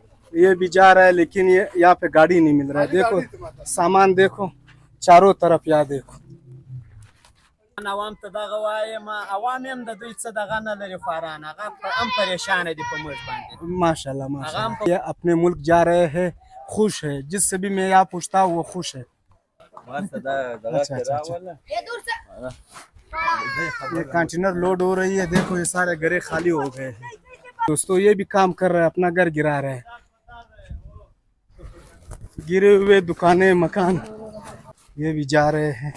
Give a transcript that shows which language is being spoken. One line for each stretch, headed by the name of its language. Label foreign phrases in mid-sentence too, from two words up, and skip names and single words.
Urdu: یہ بھی جا رہا ہے، لیکن یہ یہاں پے گاڑی نہیں مل رہا ہے۔ دیکھو سامان دیکھو چاروں طرف، یہاں دیکھو.
Pashto: عوام ته دغه وایم عوام هم د دوی څه دغه نه لري خواران هغه هم پریشان دي په موږ باندې
Arabic: ماشاءاللہ ماشاءاللہ.
Urdu: یہ اپنے ملک جا رہے ہیں، خوش ہے۔ جس سے بھی میں یہاں پوچھتا ہوں وہ خوش ہے. اچھا اچھا اچھا. یہ کنٹینر لوڈ ہو رہی ہے، دیکھو یہ سارے گھرے خالی ہو گئے ہیں. دوستوں یہ بھی کام کر رہے ہیں، اپنا گھر گرا رہے ہیں۔ گرے ہوئے دکانیں مکان، یہ بھی جا رہے ہیں.